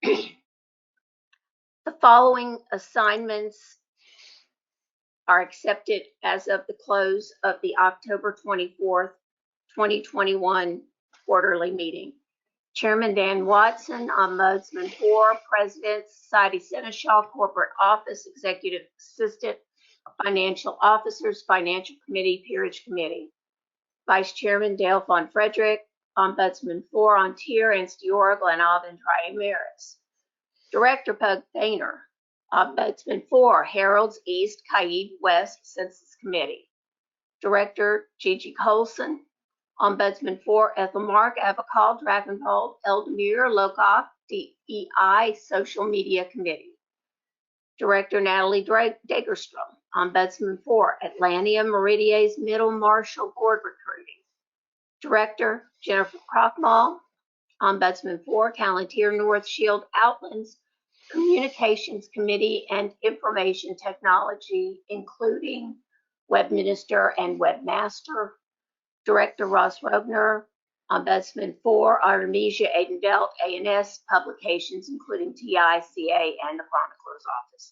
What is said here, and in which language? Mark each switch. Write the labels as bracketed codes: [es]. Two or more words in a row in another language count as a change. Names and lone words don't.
[en] The following assignments are accepted as of the close of the October 24th, 2021 quarterly meeting. Chairman Dan Watson, Ombudsman 4, President, Society Seneschal, Corporate Office, Executive Assistant, Financial Officers, Financial Committee, Peerage Committee. Vice Chairman Dale Von Frederick, Ombudsman 4, Ontier, Anstiora, Glenavon, Tri-Ameris. Director Pug Boehner, Ombudsman 4, Heralds, East, Kaid, West, Census Committee. Director Gigi Colson, Ombudsman 4, Ethelmark, Avacall, Dragonbolt, Eldemir, Locock, DEI, Social Media Committee. Director Natalie Degerstrom, Ombudsman 4, Atlantia, Meridies, Middle Marshall, Board Recruiting. Director Jennifer Krochmal, Ombudsman 4, Palantir, North Shield, Outlands, Communications Committee and Information Technology, including Webminister and Webmaster. Director Ross Robner, Ombudsman 4, Artemisia Aidendelt, ANS, Publications, including TI, CA, and the Chronicler's Office.